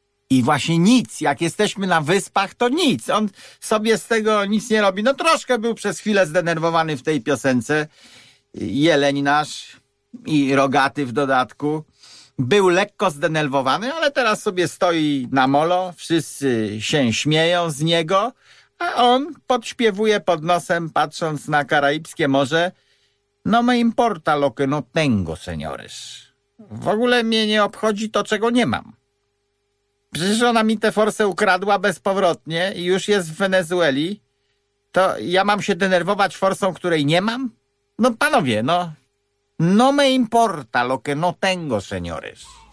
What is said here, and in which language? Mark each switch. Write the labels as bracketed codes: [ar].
[pl] I właśnie nic, jak jesteśmy na wyspach, to nic. On sobie z tego nic nie robi. No, troszkę był przez chwilę zdenerwowany w tej piosence. Jeleń nasz i rogaty w dodatku. Był lekko zdenerwowany, ale teraz sobie stoi na molo, wszyscy się śmieją z niego, a on podśpiewuje pod nosem, patrząc na Karaibskie Morze. [es] No me importa lo que no tengo, señores. [pl] W ogóle mnie nie obchodzi to, czego nie mam. Przecież ona mi tę forsę ukradła bezpowrotnie i już jest w Wenezueli. To ja mam się denerwować forsą, której nie mam? No panowie, no... [es] No me importa lo que no tengo, señores.